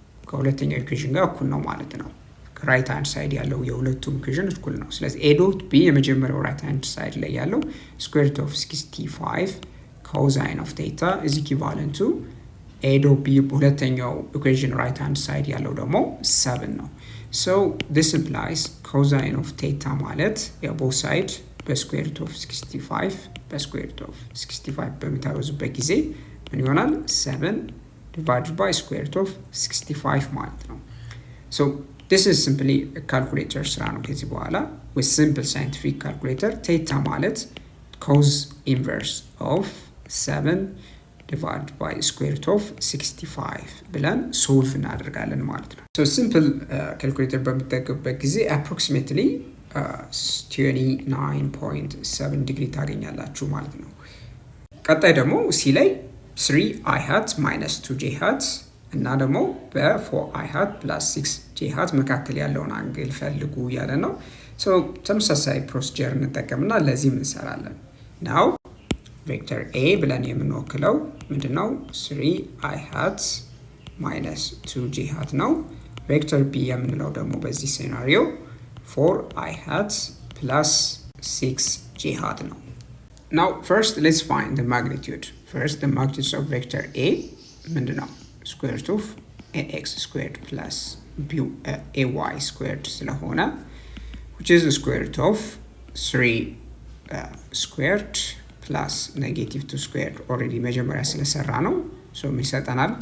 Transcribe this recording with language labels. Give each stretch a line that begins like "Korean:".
Amharic: ከሁለተኛው ኢኩዌሽን ጋር እኩል ነው ማለት ነው። ራይት ሃንድ ሳይድ ያለው የሁለቱም ኢኩዌሽን እኩል ነው። ስለዚህ a dot b የመጀመሪያው ራይት ሃንድ ሳይድ ላይ ያለው
English: square root of 65 cosine of theta is equivalent to a dot b
Amharic: ሁለተኛው ኢኩዌሽን ራይት ሃንድ ሳይድ ያለው ደግሞ 7 ነው።
English: so this implies cosine of theta
Amharic: ማለት
English: both side
Amharic: በsquare root of 65 በsquare root of 65 በሚታወዙበት ጊዜ ምን ይሆናል?
English: 7 divided by square root of 65 ማለት ነው። so this is simply a calculator ስራ ነው።
Amharic: ከዚህ በኋላ
English: with simple scientific calculator theta ማለት cos inverse of 7 divided by square root of 65
Amharic: ብለን solve እናደርጋለን ማለት ነው።
English: so simple calculator
Amharic: በምትጠቀሙበት ጊዜ
English: approximately 29.7
Amharic: ዲግሪ ታገኛላችሁ ማለት ነው። ቀጣይ ደግሞ ሲ ላይ 3i hat minus 2j hat እና ደግሞ በ4i hat plus 6j hat መካከል ያለውን አንግል ፈልጉ ያለ ነው። ሶ ተመሳሳይ ፕሮሲጀር እንጠቀምና ለዚህ እንሰራለን። ናው ቬክተር ኤ ብለን የምንወክለው ምንድነው 3i hat minus 2j hat ነው። ቬክተር ቢ የምንለው ደግሞ በዚህ ሴናሪዮ 4i hat plus 6j hat ነው።
English: Now first let's find the magnitude. First the magnitude of vector A
Amharic: ምንድነው
English: square root of ax squared plus ay squared
Amharic: ስለሆነ
English: which is the square root of 3 squared plus negative 2 squared already
Amharic: መጀመሪያ ስለሰራ ነው።
English: so
Amharic: ምን ይሰጠናል?